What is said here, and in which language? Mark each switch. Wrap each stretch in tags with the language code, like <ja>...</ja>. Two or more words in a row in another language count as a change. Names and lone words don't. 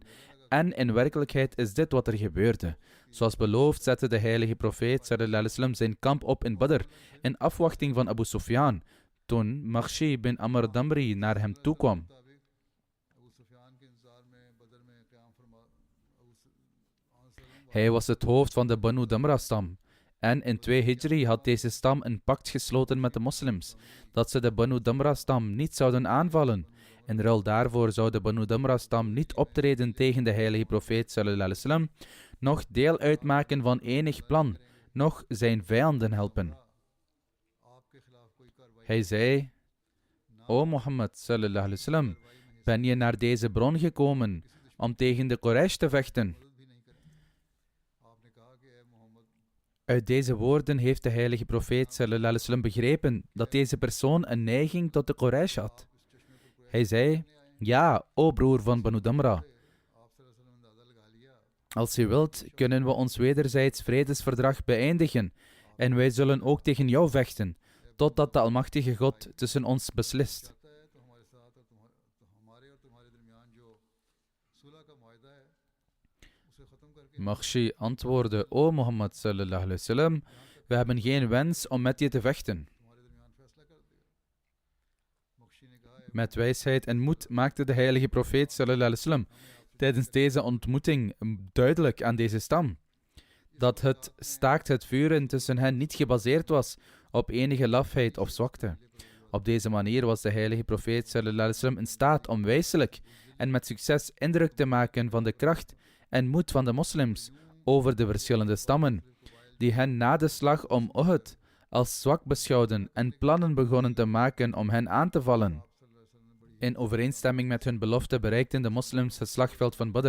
<nl>En in werkelijkheid is dit wat er gebeurde. Zoals beloofd zette de heilige profeet</nl> <ar>صلى الله عليه وسلم</ar> <nl>zijn kamp op in Badr, in afwachting van Abu Sufyan, toen Makhshi bin Amr Damri naar hem toekwam. Hij was het hoofd van de Banu Damra-stam. En in 2 Hijri had deze stam een pact gesloten met de moslims, dat ze de Banu Damra-stam niet zouden aanvallen. In ruil daarvoor zou de Banu Damra-stam niet optreden tegen de heilige profeet</nl> <ar>صلى الله عليه وسلم,</ar> <nl>noch deel uitmaken van enig plan, noch zijn vijanden helpen. Hij zei: O Mohammed</nl> <ar>صلى الله عليه وسلم,</ar> <nl>ben je naar deze bron gekomen om tegen de Quraysh te vechten? Uit deze woorden heeft de heilige profeet</nl> <ar>صلى الله عليه وسلم</ar> <nl>begrepen dat deze persoon een neiging tot de Quraysh had. Hij zei, ja, o broer van Banu Damra, als je wilt, kunnen we ons wederzijds vredesverdrag beëindigen en wij zullen ook tegen jou vechten, totdat de Almachtige God tussen ons beslist. Makhshi antwoordde, o Mohammed</nl> <ar>صلى الله عليه وسلم,</ar> <nl>we hebben geen wens om met je te vechten. Met wijsheid en moed maakte de heilige profeet</nl> <ar>صلى الله عليه وسلم</ar> <nl>tijdens deze ontmoeting duidelijk aan deze stam dat het staakt het vuren tussen hen niet gebaseerd was op enige lafheid of zwakte. Op deze manier was de heilige profeet</nl> <ar>صلى الله عليه وسلم</ar> <nl>in staat om wijselijk en met succes indruk te maken van de kracht en moed van de moslims over de verschillende stammen, die hen na de slag om Uhud als zwak beschouwden en plannen begonnen te maken om hen aan te vallen. In overeenstemming met hun belofte bereikten de moslims het slagveld van Badr.</nl>